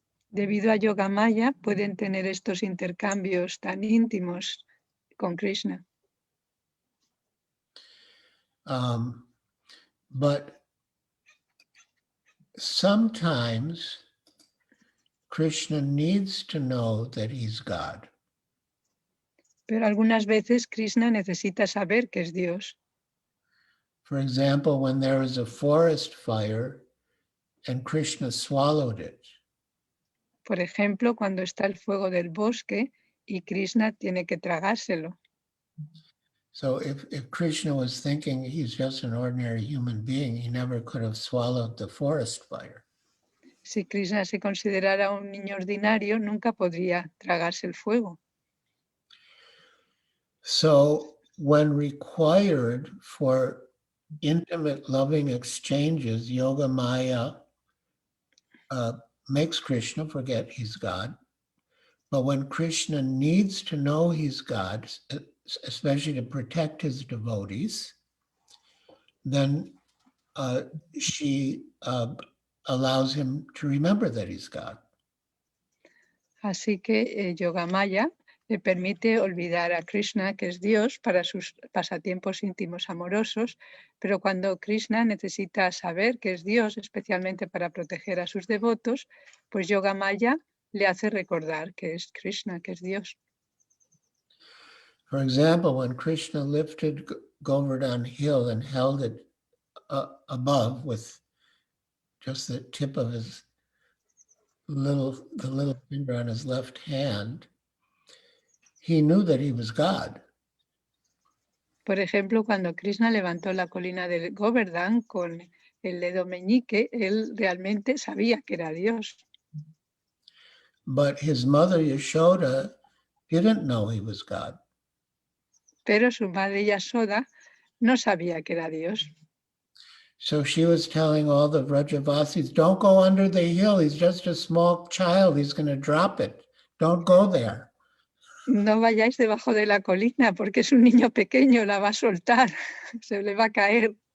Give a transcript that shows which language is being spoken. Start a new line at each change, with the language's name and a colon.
Spanish: Debido a Yogamaya, pueden tener estos intercambios tan íntimos con Krishna.
English: But sometimes Krishna needs to know that he's God.
Spanish: Pero algunas veces Krishna necesita saber que es Dios.
English: For example, when there was a forest fire and Krishna swallowed it.
Spanish: Por ejemplo, cuando está el fuego del bosque y Krishna tiene que tragárselo.
English: So if Krishna was thinking he's just an ordinary human being, he never could have swallowed the forest fire.
Spanish: Si Krishna se considerara un niño ordinario, nunca podría tragarse el fuego.
English: So when required for intimate loving exchanges, Yogamaya makes Krishna forget he's God. But when Krishna needs to know he's God, especially to protect his devotees, then she allows him to remember that he's God.
Spanish: Así que Yogamaya le permite olvidar a Krishna que es Dios para sus pasatiempos íntimos amorosos, pero cuando Krishna necesita saber que es Dios, especialmente para proteger a sus devotos, pues Yogamaya le hace recordar que es Krishna, que es Dios.
English: For example, when Krishna lifted Govardhan Hill and held it above with just the tip of his the little finger on his left hand, he knew that he was God.
Spanish: Por ejemplo, cuando Krishna levantó la colina de Govardhan con el dedo meñique, él realmente sabía que era Dios.
English: But his mother Yasoda didn't know he was God.
Spanish: Pero su madre Yasoda no sabía que era Dios.
English: So she was telling all the Vrajavasis, don't go under the hill. He's just a small child. He's going to drop it. Don't go there.
Spanish: No vayáis debajo de la colina porque es un niño pequeño, la va a soltar, se le va a caer.